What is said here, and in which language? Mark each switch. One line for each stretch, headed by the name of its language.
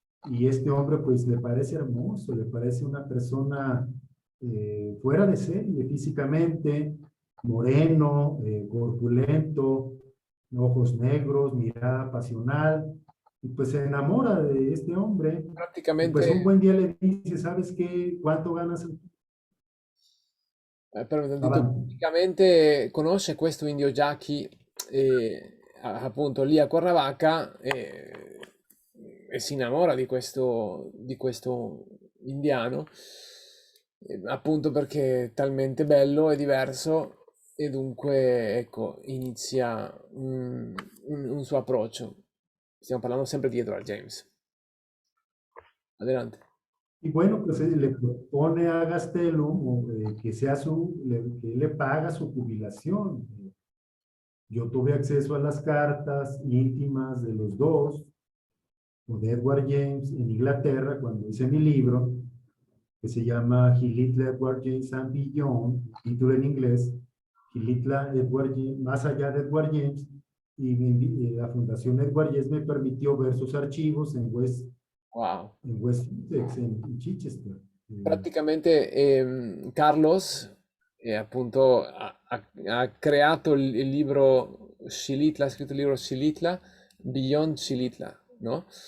Spanish: Y este hombre pues le parece hermoso, le parece una persona fuera de serie físicamente, moreno, corpulento, ojos negros, mirada pasional, y pues se enamora de este hombre. Y pues un
Italian: praticamente
Spanish: buen día le dice, ¿sabes qué? ¿Cuánto ganas?
Italian: però mi hanno detto Avanti. praticamente conosce questo indio Jackie appunto lì a Cuernavaca e si innamora di questo indiano appunto perché è talmente bello e diverso e dunque ecco inizia un suo approccio. Stiamo parlando sempre di Edward James.
Spanish: Adelante. Y bueno, pues le propone a Gastelum que sea que le paga su jubilación. Yo tuve acceso a las cartas íntimas de los dos, o de Edward James en Inglaterra, cuando hice mi libro, que se llama Gilitla Edward James and Beyond, título en inglés, Gilitla Edward James, más allá de Edward James, y la Fundación Edward James me permitió ver sus archivos Wow. en West Sussex, en Chichester.
Italian: Praticamente Carlos appunto ha creato il libro Xilitla, ha scritto il libro Xilitla, Beyond Xilitla, no?